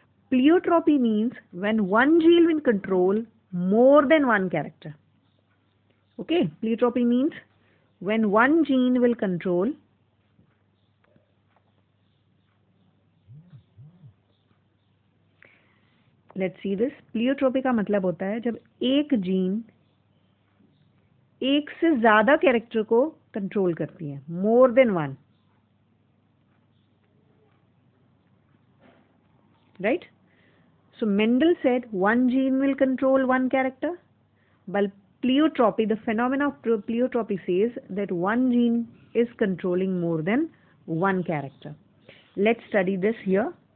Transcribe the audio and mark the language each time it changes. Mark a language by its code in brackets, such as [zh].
[en] Pleiotropy means when one gene will control more than one character. Okay, pleiotropy means when one gene will control let's see this. [hi] Pleiotropy का मतलब होता है जब एक gene एक से ज्यादा कैरेक्टर को कंट्रोल करती है, [en] More than one, right? So Mendel said one gene will control one character, but pleiotropy, the phenomena of pleiotropy says that one gene is controlling more than one character. Let's study this here.